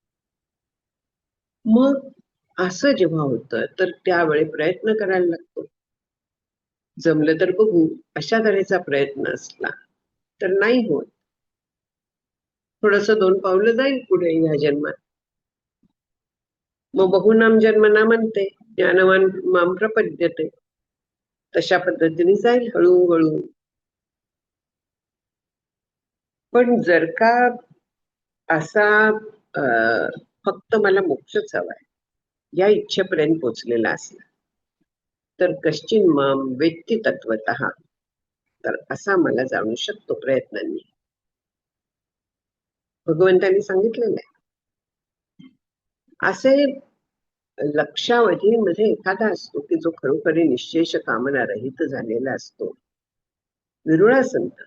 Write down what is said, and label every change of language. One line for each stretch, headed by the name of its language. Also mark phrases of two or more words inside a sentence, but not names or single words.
Marathi: मग असं जेव्हा होतं तर त्यावेळी प्रयत्न करायला लागतो. जमलं तर बघू अशा तऱ्हेचा प्रयत्न असला तर नाही होत. थोडस 2 पावलं जाईल पुढे ह्या जन्मात.
Sanskrit: मग बहुनाम जन्मना म्हणते, ज्ञानवान माम प्रपद्यते.
Marathi: तशा पद्धतीने जाईल हळूहळू. पण जर का असा फक्त मला मोक्षच हवाय या इच्छेपर्यंत पोचलेला असला तर
Sanskrit: कश्चिन माम वेत्ती तत्वतः,
Marathi: तर असा मला जाणू शकतो प्रयत्नांनी. भगवंतांनी सांगितलेलं आहे. असे लक्षावधीमध्ये एखादा असतो की जो खरोखरी निश्चेष कामना रहित झालेला असतो, विरुळा संत.